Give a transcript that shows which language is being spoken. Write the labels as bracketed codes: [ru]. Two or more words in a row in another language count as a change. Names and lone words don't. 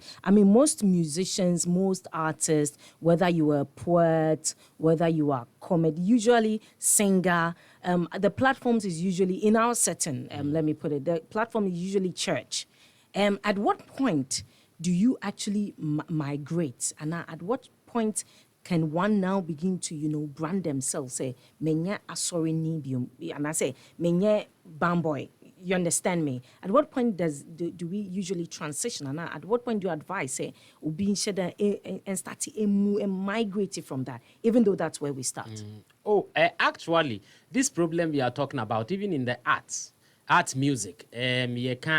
[en] I mean, most musicians, most artists, whether you are a poet, whether you are comedy, usually singer, the platforms is usually in our setting. Let me put it. The platform is usually church. At what point do you actually migrate? And at what point can one now begin to, brand themselves? Say, [ak] menye asori nibium, [en] and I say, [ak] menye bamboy. [en] You understand me? At what point do we usually transition? And at what point do you advise, say, being shed and start to migrate from that, even though that's where we start? Actually, this problem we are talking about, even in the art music, you can't.